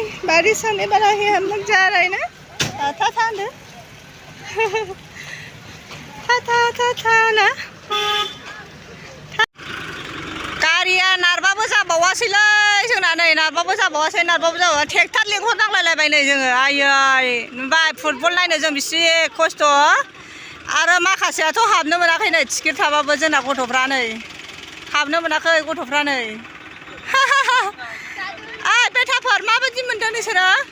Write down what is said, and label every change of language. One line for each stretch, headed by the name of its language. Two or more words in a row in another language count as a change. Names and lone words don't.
Hindi: बारिश होने वाला है, हम लोग जा रहे हैं ना, था था ना
Bodo: गारिया नारबाबो जाबावासैलै जोंना नै नारबाबो जाबावासै ट्रेक्टर लिंहरनांलायलायबाय नै जोङो आयै नुबाय फुटबल नायनो जों बेसे खस्थ' आरो माखासेयाथ' हाबनो मोनाखै नै टिकेट थाबाबो जोंना गथ'फ्रा नै हाबनो मोनाखै गथ'फ्रा नै बेटाफोर माबायदि मोनदों नोंसोरो